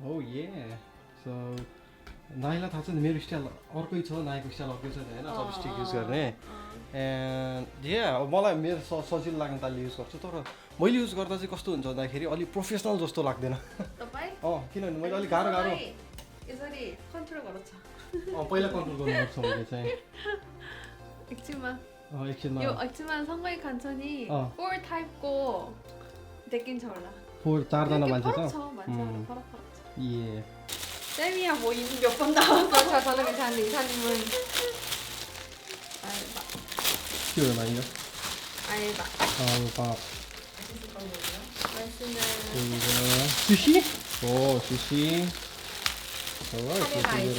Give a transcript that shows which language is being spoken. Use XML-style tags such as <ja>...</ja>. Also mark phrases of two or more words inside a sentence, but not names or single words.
<ne>हो ए सो नाईलाई थाहा छ नि मेरो स्टाइल अर्कै छ नाईको स्टाइल अर्कै छ होइन चपस्टिक युज गर्ने एन्ड मलाई मेरो सजिलो लाग्ने तालले युज गर्छु तर मैले युज गर्दा चाहिँ कस्तो हुन्छ भन्दाखेरि अलिक प्रोफेसनल जस्तो लाग्दैन किनभने मैले अलिक गाह्रो यसरी कन्ट्रोल गर्छ पहिला कन्ट्रोल गर्नुपर्छ मैले चाहिँ एकछिनमा सँगै खान्छ नि 4 टाइपको देखिन्छ होला 4जना मान्छे छ फरक</ne> <ko>예. 쌤이야 뭐 이미 몇 번 나왔어. 저는 괜찮은데 이사님은 알바. 이게 얼마예요? 알바. 알바. 말씀은 수시? 오 수시. 좋아 수시로.</ko>